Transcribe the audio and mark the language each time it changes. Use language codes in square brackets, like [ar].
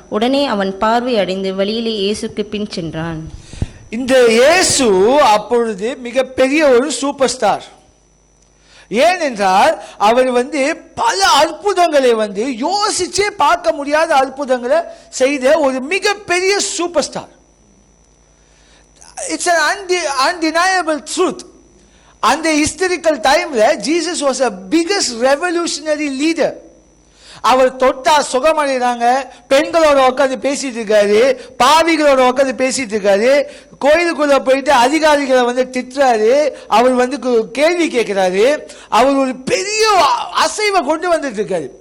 [ta] உடனே அவன் பார்வை அடைந்து வழியிலே இயேசுக்கு பின் சென்றான். இந்த இயேசு அப்பொழுது மிகப்பெரிய ஒரு சூப்பர் ஸ்டார். ஏனென்றால் அவர் பல அற்புதங்களை யோசிச்சே பார்க்க முடியாத அற்புதங்களை செய்த ஒரு மிகப்பெரிய super star. [en] It's an undeniable truth. அந்த historical டைம்ல Jesus was a biggest revolutionary leader. [ta] அவர் தொட்டா சுகமடைறாங்க, பெண்களோட உட்காந்து பேசிட்டு இருக்காரு, பாவிகளோட உட்காந்து பேசிட்டு இருக்காரு, கோயிலுக்குள்ள போயிட்டு அதிகாரிகளை திட்டுறாரு, அவர் கேள்வி கேட்கிறாரு, அவர் ஒரு பெரிய அசைவை கொண்டு வந்துட்டு இருக்காரு.